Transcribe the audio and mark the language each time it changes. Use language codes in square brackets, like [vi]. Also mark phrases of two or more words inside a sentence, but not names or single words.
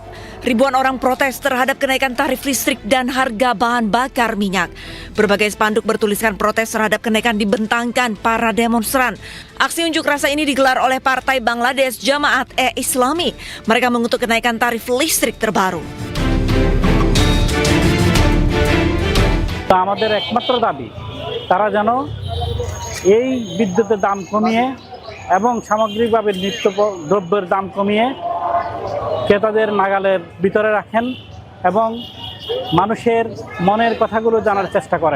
[id] Ribuan orang protes terhadap kenaikan tarif listrik dan harga bahan bakar minyak. Berbagai spanduk bertuliskan protes terhadap kenaikan dibentangkan para demonstran. Aksi unjuk rasa ini digelar oleh Partai Bangladesh Jamaat-e-Islami. Mereka mengutuk kenaikan tarif listrik terbaru. [bn] আমাদের একমাত্র দাবি তারা যেন এই বিদ্যুতের দাম কমিয়ে এবং সামগ্রিকভাবে নিত্য দ্রব্যের দাম কমিয়ে ক্রেতাদের নাগালের ভিতরে রাখেন এবং মানুষের মনের কথাগুলো জানার চেষ্টা করেন।